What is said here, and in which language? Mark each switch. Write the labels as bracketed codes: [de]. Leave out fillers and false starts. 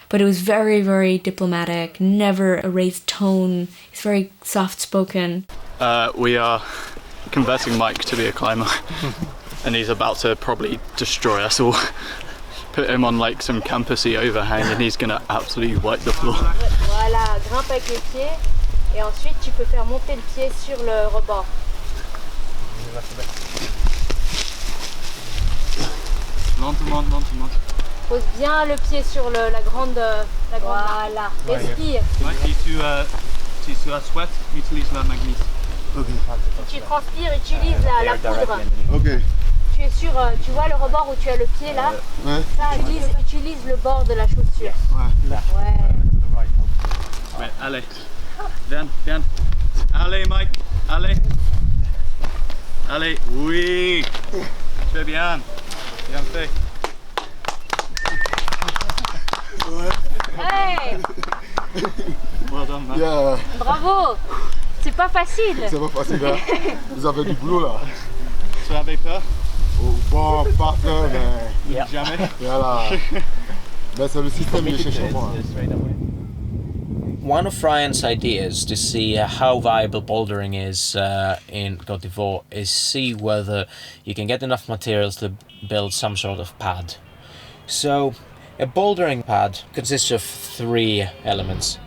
[en] But it was very, very diplomatic, never a raised tone. He's very soft-spoken. We are converting Mike to be a climber, and he's about to probably destroy us all. Put him on like some campusy overhang and he's gonna absolutely wipe the floor. [fr] Voilà, grimpe avec les pieds et ensuite tu peux faire monter le pied sur le rebord. Lentement, lentement. Pose bien le pied sur la grande voilà. Respire. Mike, si tu as sweat, utilise la magnésie. Si tu transpires, utilise la poudre. Ok. Tu es sur, tu vois le rebord où tu as le pied là. Ouais. Ça, utilise le bord de la chaussure. Ouais. Ouais, allez. Viens, viens. Allez, Mike. Allez. Allez. Oui. Très bien. Bien fait. [en] Hey. Well done, man. Yeah. [fr] Bravo. C'est pas facile. C'est pas facile, hein. Vous avez du boulot là. Tu avais peur? Oh, bon, pas peur, mais. Jamais. Voilà. Mais c'est le système qui est chez moi. [en] One of Ryan's ideas to see how viable bouldering is in Côte d'Ivoire is see whether you can get enough materials to build some sort of pad. So, a bouldering pad consists of 3 elements.